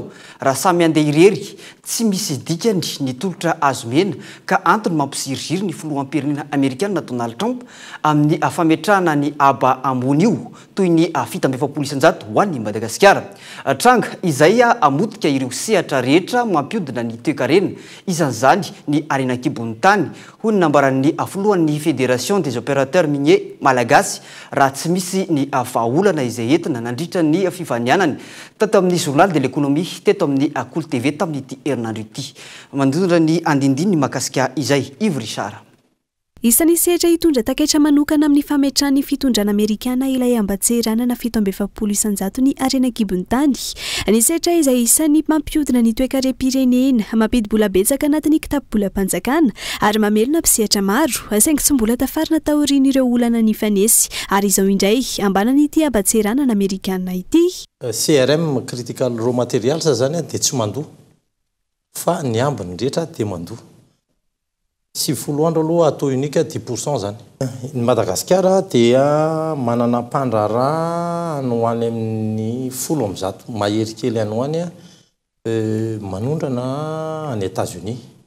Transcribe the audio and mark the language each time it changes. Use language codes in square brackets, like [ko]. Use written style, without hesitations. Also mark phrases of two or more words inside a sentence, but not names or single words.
[mg] Raha samy andeha irery tsy misy dikany ny tolotra azomena ka antony mampisiriziry ny filohampirenena Amerikanina Donald Trump amin'ny fametrahana ny aba ambony io toy ny F100 ho an'ny Madagasikara. Tranga izay amotika ireo sehatra rehetra mampiodina ny toe-karena isan'izany ny arenan-kibon'ny tany hoy ny nambaran'ny filohan'ny Fédération des opérateurs miniers malagasy raha tsy misy ny vahaolana izay entina nandritra ny fivanianany tato amin'ny Journal de l'économie teto amin'ny Cool TV tamin'ity herinandro ity. Mandondra ny andindiny makasika izay Yves Richard. Isan'ny sehatra hitondra taketra manokana amin'ny fametrahany fitondrana Amerikana ilay ambatseranana 720 isanjato ny arenan-kibon'ny tany. Ny sehatra izay isan'ny mampiodina ny toe-karem-pirenena, mampidi-bola betsaka anatin'ny kitapo-bola mpanjakana ary mamelona mpisehatra maro, saingy tsy mbola tafarina taorian'ireo olana ny fanesy ary izao indray ambanany ity ambatseranana Amerikana ity. CRM [en] critical raw materials [mg] zany dia tsy mandoa fa ny ambiny rehetra dia mandoa. Si foloandro aloha atao unika 10% zany. Ny Madagasikara dia manana mpandrara no any amin'ny 10% mahery kely any hoany manondrana any États-Unis.